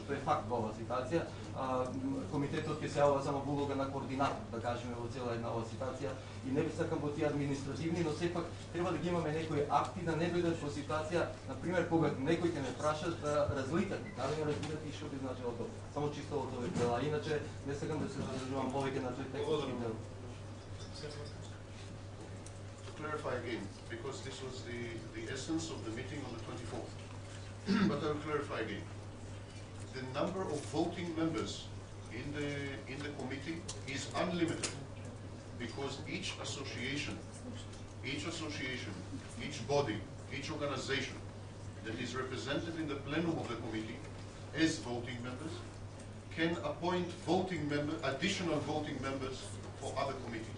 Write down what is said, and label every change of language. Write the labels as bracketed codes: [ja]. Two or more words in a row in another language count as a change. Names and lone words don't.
[mk] Тоа е факт во оваа ситуација. Комитетот ќе се јавува само во улога на координатор, да кажеме, во цела една оваа ситуација. И не би сакам во тие административни, но сепак треба да ги имаме некои акти да не дојдат во ситуација, например, кога некој ќе ме прашаш да разликате, дали ме разбирате и што би значило тоа. Само чисто од овој дел, иначе не сакам да се задржувам повеќе на тој технички дел. [en] Clarify again, because this was the essence of the meeting on the 24th. But I will clarify again. The number of voting members in the committee is unlimited, because each association, each body, each organization that is represented in the plenum of the committee as voting members can appoint additional voting members for other committees.